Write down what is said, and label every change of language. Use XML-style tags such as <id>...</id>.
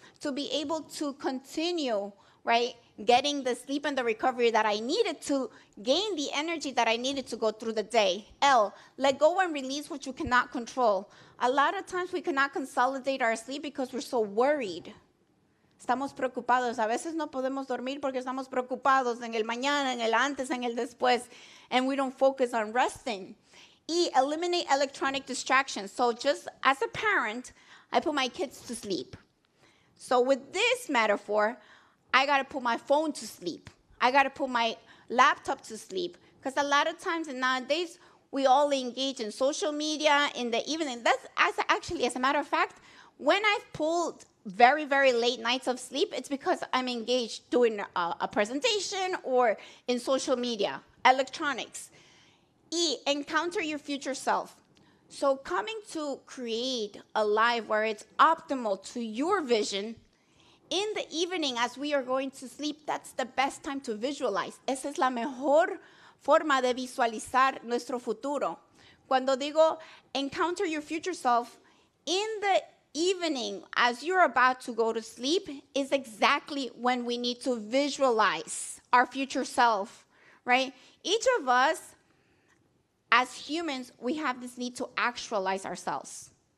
<en>To be able to continue, right, getting the sleep and the recovery that I needed to gain the energy that I needed to go through the day. L, let go and release what you cannot control. A lot of times we cannot consolidate our sleep because we're so worried.</en> <es>Estamos preocupados. A veces no podemos dormir porque estamos preocupados en el mañana, en el antes, en el después,</es> <en>and we don't focus on resting. E, eliminate electronic distractions. So just as a parent, I put my kids to sleep. So with this metaphor, I got to put my phone to sleep. I got to put my laptop to sleep. Because a lot of times and nowadays, we all engage in social media in the evening. That's as a matter of fact, when I've pulled very, very late nights of sleep, it's because I'm engaged doing a presentation or in social media, electronics. E, encounter your future self. So coming to create a life where it's optimal to your vision, in the evening as we are going to sleep, that's the best time to visualize.</en> <es>Esa es la mejor forma de visualizar nuestro futuro. Cuando digo</es> <en>encounter your future self, in the evening as you're about to go to sleep is exactly when we need to visualize our future self, right? Each of us, as humans, we have this need to actualize ourselves.</en>